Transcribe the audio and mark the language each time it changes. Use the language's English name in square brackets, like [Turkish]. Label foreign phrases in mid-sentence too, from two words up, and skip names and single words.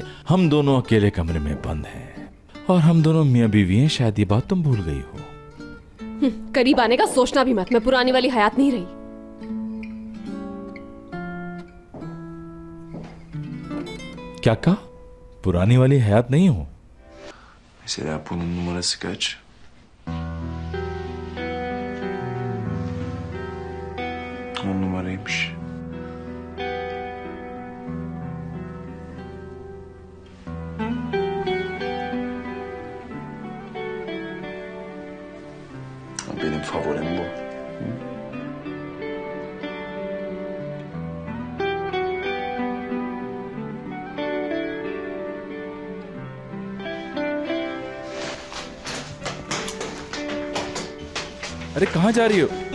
[Urdu] ہم دونوں اکیلے کمرے میں بند ہیں اور ہم دونوں میاں بیوی ہیں. شاید یہ بات تم بھول گئی ہو. قریب آنے کا سوچنا بھی مت، میں پرانی والی حیات نہیں رہی. کیا کہا? پرانی والی حیات نہیں ہو? [Turkish] Mesela bunun numarası kaç? On numaraymış. Benim favorim bu. [Urdu] ارے کہاں جا رہی ہو?